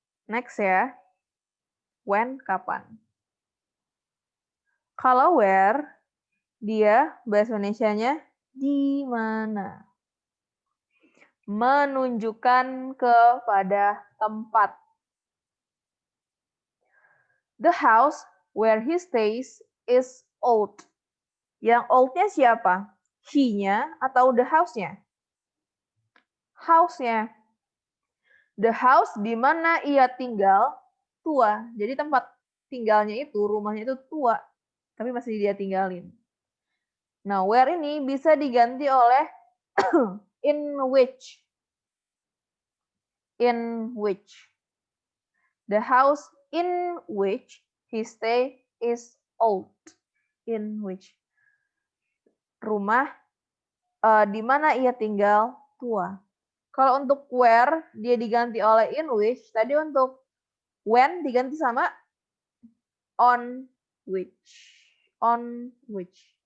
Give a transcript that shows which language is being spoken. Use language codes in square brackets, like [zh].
[id] Next ya. When, kapan. Kalau where, dia bahasa Indonesianya di mana. Menunjukkan kepada tempat. [en] The house where he stays is old. [id] Yang old-nya siapa? He-nya atau the house-nya? House-nya. [en] The house [id] di mana ia tinggal tua. Jadi tempat tinggalnya itu, rumahnya itu tua. Tapi masih dia tinggalin. Nah, where ini bisa diganti oleh in which. [en] In which. The house in which he stay is old. In which. [id] Rumah di mana ia tinggal tua. Kalau untuk where dia diganti oleh in which, tadi untuk when diganti sama on which. On which.